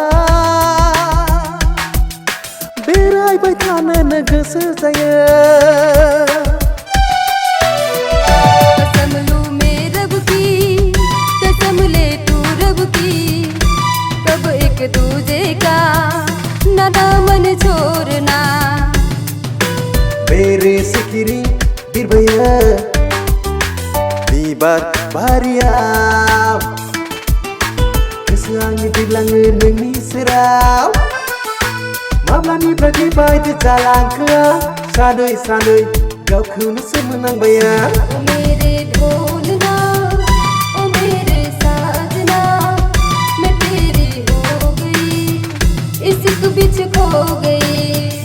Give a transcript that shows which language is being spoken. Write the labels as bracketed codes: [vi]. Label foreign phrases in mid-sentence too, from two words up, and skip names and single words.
[brx] बेरायबाय थानोनो गोसो जायो। [hi] कसम लूं मैं रब की कसम ले तू रब की कब एक दूजे का ना दामन छोड़ना। [brx] मेरे सिखिरि बिरबाया बिबार बारियाव गोसो आंनि बिरलाङो नोंनि सेराव माब्लानिफ्राय बेबायदि जालांखो आं सानै सानै गावखौनो सोमोनांबाय आं। [hi] ओ मेरे ढोलना ओ मेरे साजना मैं तेरी हो गई इश्क बीच खो गई।